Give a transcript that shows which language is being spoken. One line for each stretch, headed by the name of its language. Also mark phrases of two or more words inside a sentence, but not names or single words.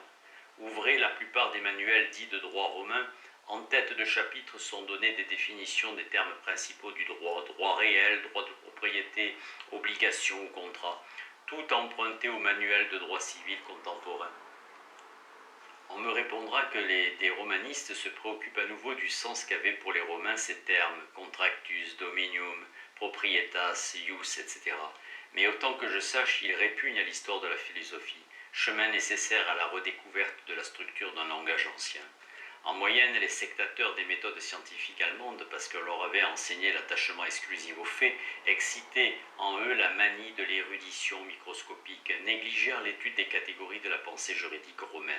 French: Ouvrez la plupart des manuels dits de droit romain, en tête de chapitre sont données des définitions des termes principaux du droit, droit réel, droit de propriété, obligation ou contrat, tout emprunté au manuel de droit civil contemporain. On me répondra que des romanistes se préoccupent à nouveau du sens qu'avaient pour les Romains ces termes,
Latin: contractus, dominium, proprietas, ius,
French: etc. Mais autant que je sache, ils répugnent à l'histoire de la philosophie, chemin nécessaire à la redécouverte de la structure d'un langage ancien. En moyenne, les sectateurs des méthodes scientifiques allemandes, parce qu'on leur avait enseigné l'attachement exclusif aux faits, excitaient en eux la manie de l'érudition microscopique, négligèrent l'étude des catégories de la pensée juridique romaine.